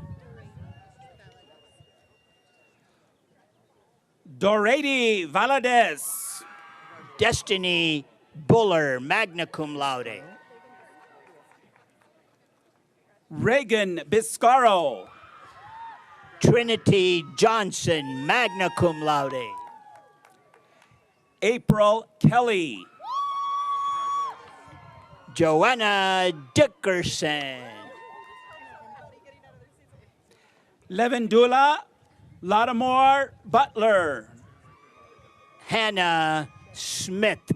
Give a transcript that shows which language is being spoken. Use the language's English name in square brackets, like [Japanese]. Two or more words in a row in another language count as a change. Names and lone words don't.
[English] Dorady Valadez. Destiny Buller, [Latin] magna cum laude. [English] Reagan Biscaro. Trinity Johnson, [Latin] magna cum laude. [English] April Kelly. Joanna Dickerson. Levendula Lattimore Butler. Hannah Smith.